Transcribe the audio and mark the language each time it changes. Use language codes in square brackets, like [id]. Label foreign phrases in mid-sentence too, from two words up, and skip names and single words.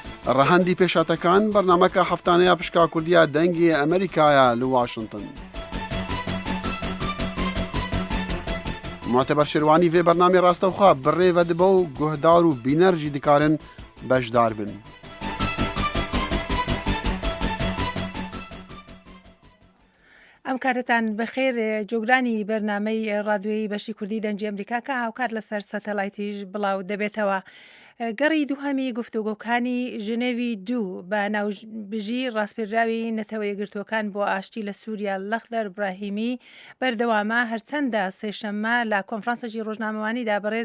[ckb] ڕەهەندی پێشاتەکان بەرنامەکە هەفتانەیە پشکا کوردیە دەنگی ئەمریکایە لە واشنگتن. [ku] معتبر شێروانی vê bernamê rastewxwe bi rê vedibe û guhdar û bîner jî dikarin bejdar bin. [ckb] ئەم کاتتان بەخێر جۆگرانی بەرنامەی ڕادیۆیی بەشی کوردی دەنگی ئەمریکا کە هاوکات لەسەر سەتەلایتیش بڵاو دەبێتەوە. گەڕی دووهەمی گفتوگۆکانی ژنێوی 2 بە ناوبژی ڕاستپێراوی نەتەوە یەکگرتووەکان بۆ ئاشتی لە سووریا لەخدەر براهیمی بەردەوامە هەرچەندە سێشەممە لە کۆنفرانسێکی ڕۆژنامەوانیدا بەڕێز